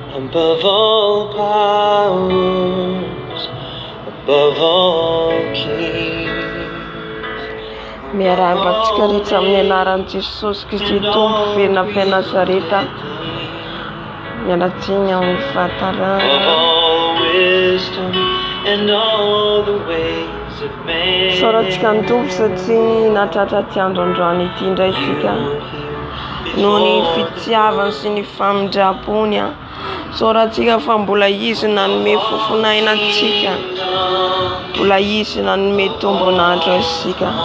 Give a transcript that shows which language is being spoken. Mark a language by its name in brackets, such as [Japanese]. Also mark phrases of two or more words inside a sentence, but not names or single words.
[English] above all powers, above all kings. [Malagasy] Miarahaba-tsika rehetra amin'ny anaran'i Jesosy Kristy Tompo Verina avy Nazareta. Mialatsiny amin'ny [English] Of [Malagasy] fahatarana. [English] all wisdom and all the ways of man. [Malagasy] Saorantsika ny Tompo satria nahatratra ty androandroany ity indray tsika noho ny fitiavany sy ny famindram-pony. Saorantsika fa mbola izy nanome fofonaina antsika, mbola izy nanome tombonandro antsika.